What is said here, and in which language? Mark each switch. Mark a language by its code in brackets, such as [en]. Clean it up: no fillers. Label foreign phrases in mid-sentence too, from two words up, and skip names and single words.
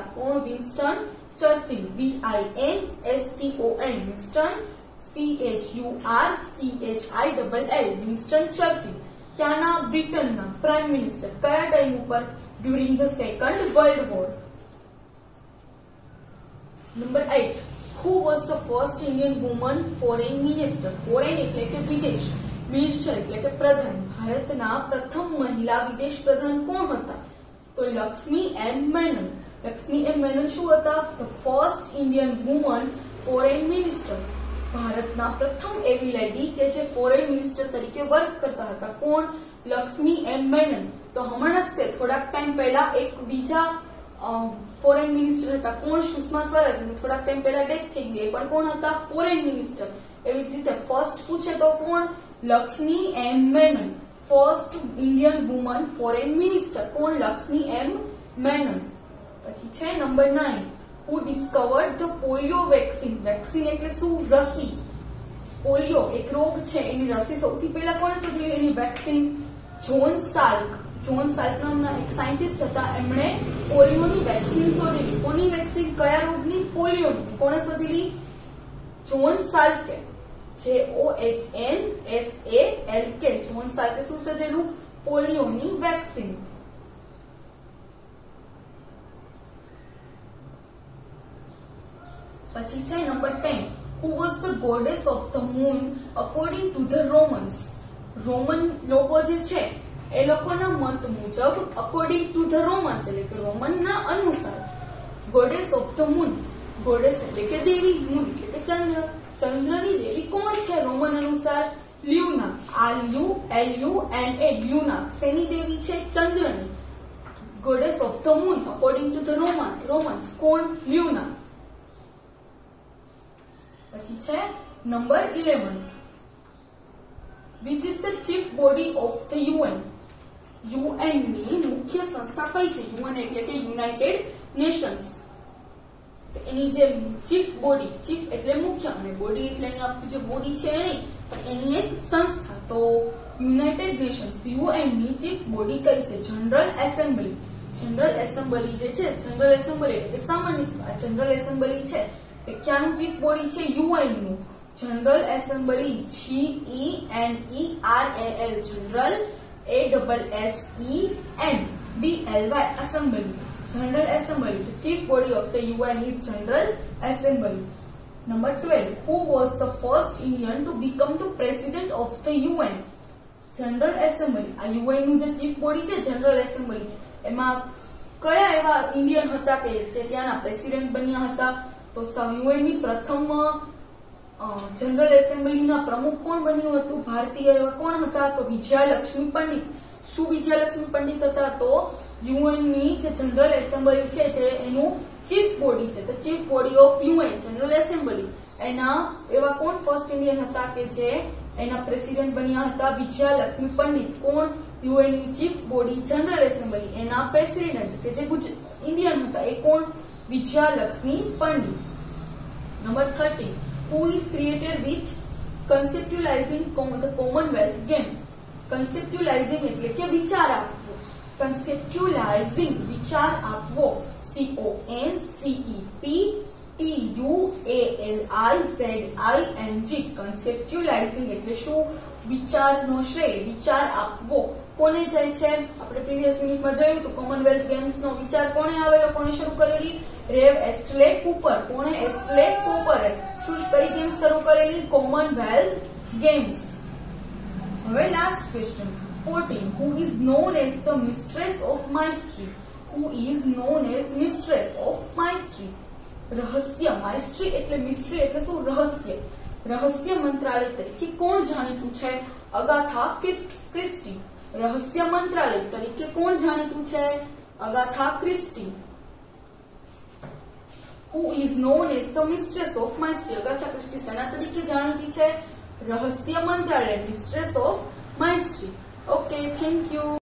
[gu] કોણ? વિન્સ્ટન ચર્ચિલ. VINSTON. વિન્સ્ટન CHURCHILL. વિન્સ્ટન ચર્ચિલ. ક્યાંના? બ્રિટનના [en] prime minister. [gu] કયા ટાઈમ ઉપર? [en] during the second world war. Number 8. Who was the first Indian woman foreign minister? [gu] Foreign એટલે કે વિદેશ, મિનિસ્ટર એટલે કે પ્રધાન. ભારતના પ્રથમ મહિલા વિદેશ પ્રધાન કોણ હતા? તો લક્ષ્મી એમ મેનન. લક્ષ્મી એમ મેનન શું હતા? [en] The first Indian woman foreign minister. [gu] ભારતના પ્રથમ એવી લેડી કે જે [en] foreign minister [gu] તરીકે વર્ક કરતા હતા. કોણ? લક્ષ્મી એમ મેનન. તો હમણાં જ થોડાક ટાઈમ પહેલા એક બીજા [en] foreign minister [gu] હતા. કોણ? સુષ્મા સ્વરાજ. થોડાક ટાઈમ પહેલા ડેથ થઈ ગઈ, પણ કોણ હતા? [en] foreign minister. [gu] એવી જ રીતે ફર્સ્ટ પૂછે તો કોણ? લક્ષ્મી એમ મેનન. [en] first Indian woman foreign minister. [gu] કોણ? લક્ષ્મી એમ મેનન. પછી છે નંબર 9. [en] Who discovered the polio vaccine? [gu] વેક્સિન એટલે શું? રસી. પોલિયો એક રોગ છે, એની રસી સૌથી પહેલા કોણે શોધી? એની વેક્સિન જોન સાલ્ક. જોન સાલ્ક નામના એક સાયન્ટિસ્ટ હતા, એમણે પોલિયોની વેક્સિન શોધેલી. કોની વેક્સિન? કયા રોગની? પોલિયોની. કોણે શોધેલી? જોન સાલ્કે. JOHNSALK. જોન સાલ્કે શું શોધેલું? પોલિયોની વેક્સિન. પછી છે નંબર 10. [en] Who was the goddess of the moon according to the Romans? [gu] રોમન લોકો જે છે એ લોકોના મત મુજબ [en] according to the Romans [gu] એટલે કે રોમનના અનુસાર [en] goddess of the moon. [gu] goddess એટલે કે દેવી, moon એટલે કે ચંદ્ર. ચંદ્રની દેવી કોણ છે રોમન અનુસાર? લ્યુના. LUNA. લ્યુના શેની દેવી છે? ચંદ્રની. [en] goddess of the moon according to the Romans. [gu] કોણ? લ્યુના. પછી છે નંબર 11. [en] Which is the chief body of the UN? [gu] UN ની મુખ્ય સંસ્થા કઈ છે? UN એટલે કે યુનાઇટેડ નેશન્સ. તો એની જે [en] chief body, [gu] ચીફ એટલે મુખ્ય અને બોડી એટલે અહીંયા જે બોડી છે નહીં, પણ એની એક સંસ્થા. તો યુનાઇટેડ નેશન્સ UN ની [en] chief body [gu] કઈ છે? જનરલ એસેમ્બલી. જનરલ એસેમ્બલી જે છે, જનરલ એસેમ્બલી એટલે સામાન્ય સભા. જનરલ એસેમ્બલી છે ક્યાંનું [en] chief body [gu] છે? યુએન નું. જનરલ એસેમ્બલી GENERAL. જનરલ ASSEMBLY assembly. [en] General Assembly. The chief body of the UN is General Assembly. Number 12. Who was the first Indian to become the president of the UN? General Assembly. [gu] આ UN નું જે [en] chief body [gu] છે જનરલ એસેમ્બલી, એમાં કયા એવા ઇન્ડિયન હતા કે જે ત્યાંના પ્રેસિડેન્ટ બન્યા હતા? તો યુએન ની પ્રથમ જનરલ એસેમ્બલીના પ્રમુખ કોણ બન્યું હતું? ભારતીય એવા કોણ હતા? તો વિજયાલક્ષ્મી પંડિત. શું વિજયાલક્ષ્મી પંડિત હતા? તો યુએન ની જે જનરલ એસેમ્બલી છે જે એનું [en] chief body [gu] છે, તો [en] chief body of UN General Assembly, [gu] એના એવા કોણ [en] first Indian [gu] હતા કે જે એના પ્રેસિડેન્ટ બન્યા હતા? વિજયાલક્ષ્મી પંડિત. કોણ? યુએન ની [en] chief body [gu] જનરલ એસેમ્બલી, એના પ્રેસિડેન્ટ કે જે ઇન્ડિયન હતા એ કોણ? વિજયાલક્ષ્મી પંડિત. [en] Number 13. Who is created with conceptualizing the Commonwealth game? [gu] Conceptualizing એટલે કે વિચાર આપવો. Conceptualizing વિચાર આપવો. CONCEPTUALIZING. Conceptualizing એટલે શું? વિચારનો શ્રેય, વિચાર આપવો. કોને જાય છે? આપણે [en] previous unit [gu] જોયું તો કોમનવેલ્થ ગેમ્સ નો વિચાર કોણે આવેલો? કોણે શરૂ કરેલી? રેવ એસ્ટલે કૂપર. કોણે? એસ્ટલે કૂપરે. શું કઈ ગેમ્સ શરૂ કરેલી? કોમનવેલ્થ ગેમ્સ. હવે [en] last question [gu] 14. [en] Who is known as the mistress of mystery? Who is known as mistress of mystery? [gu] રહસ્ય. માઇસ્ટ્રી એટલે મિસ્ટ્રી એટલે શું? રહસ્ય. રહસ્ય મંત્રાલય તરીકે કોણ જાણીતું છે? અગાથા ક્રિસ્ટી. રહસ્ય મંત્રાલય તરીકે કોણ જાણીતું છે? અગાથા ક્રિસ્ટી. [en] Who is known as the mistress of mystery? [gu] અગાથા ક્રિસ્ટી સેના તરીકે જાણીતી છે? રહસ્ય મંત્રાલય, [en] mistress of mystery. okay, thank you.